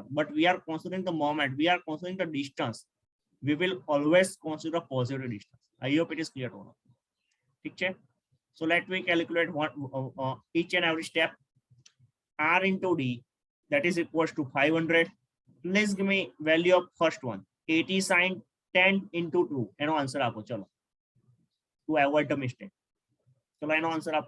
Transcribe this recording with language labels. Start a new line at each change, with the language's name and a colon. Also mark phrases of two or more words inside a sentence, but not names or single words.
English: But we are considering the moment. We are considering the distance. We will always consider positive distance. I hope it is clear to all. Okay. So let me calculate what each and every step. R into D, that is equals to 500. Please give me value of first one. 80 sin 10 into 2.
Gujarati: એનો આન્સર આપો ચલો.
English: To avoid the mistake.
Gujarati: ચલો એનો આન્સર આપો.